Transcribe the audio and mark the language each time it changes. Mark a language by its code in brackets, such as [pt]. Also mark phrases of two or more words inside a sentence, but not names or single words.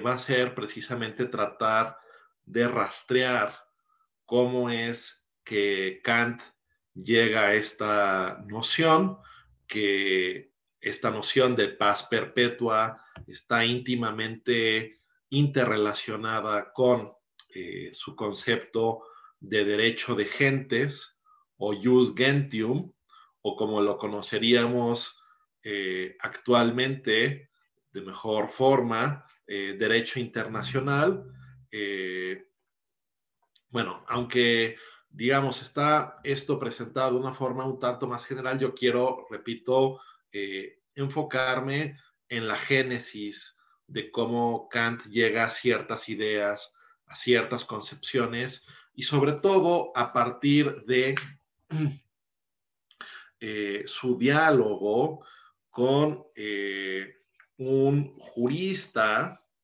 [es] va a ser precisamente tratar de rastrear cómo es que Kant llega a esta noción, que esta noción de paz perpetua está íntimamente interrelacionada con su concepto de derecho de gentes o [la] jus gentium, [es] o como lo conoceríamos actualmente de mejor forma, derecho internacional. Bueno, aunque digamos está esto presentado de una forma un tanto más general, yo quiero, repito, enfocarme en la génesis de cómo Kant llega a ciertas ideas, a ciertas concepciones y sobre todo a partir de su diálogo con un jurista